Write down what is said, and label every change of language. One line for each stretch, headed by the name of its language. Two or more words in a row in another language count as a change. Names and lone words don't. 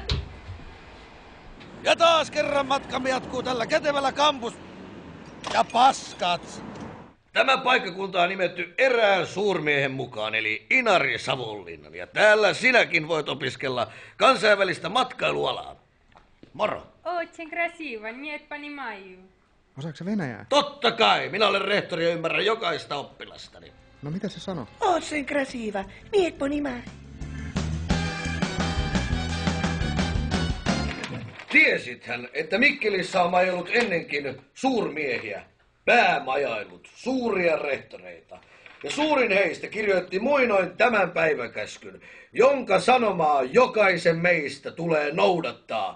Finnish: Ja taas kerran matkamme jatkuu tällä kätevällä kampus... Ja paskat! Tämä paikkakunta on nimetty erään suurmiehen mukaan, eli Inari Savonlinnan. Ja täällä sinäkin voit opiskella kansainvälistä matkailualaa. Moro!
Russian: Очень красиво, нет понимаю.
Finnish: Osaatko venäjää? Totta kai! Minä olen rehtori ja ymmärrän jokaista oppilastani. No mitä se sanoo?
Russian: Очень красиво, нет понимаю.
Finnish: Tiesithän, että Mikkelissä on majoillut ennenkin suurmiehiä, päämajailut, suuria rehtoreita. Ja suurin heistä kirjoitti muinoin tämän päiväkäskyn, jonka sanomaa jokaisen meistä tulee noudattaa.